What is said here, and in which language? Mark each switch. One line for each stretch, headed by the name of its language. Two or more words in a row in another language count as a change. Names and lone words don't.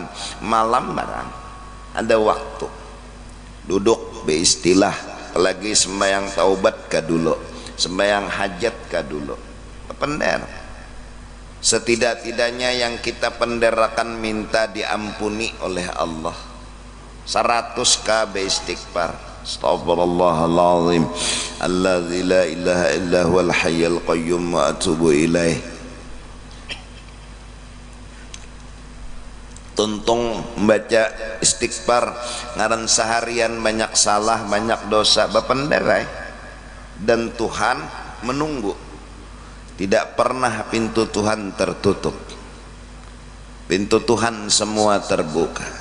Banjar: Malam barang ada waktu duduk beristilah, apalagi sembahyang taubat ka dulu, sembahyang hajat ka dulu. Pender, setidak-tidaknya yang kita penderakan minta diampuni oleh Allah 100 kali istighfar.
Arabic: أستغفر الله العظيم الذي لا إله إلا هو الحي القيوم وأتوب إليه.
Banjar: Tuntung membaca istighfar ngaran seharian banyak salah, banyak dosa, bapenderai, dan Tuhan menunggu. Tidak pernah pintu Tuhan tertutup, pintu Tuhan semua terbuka.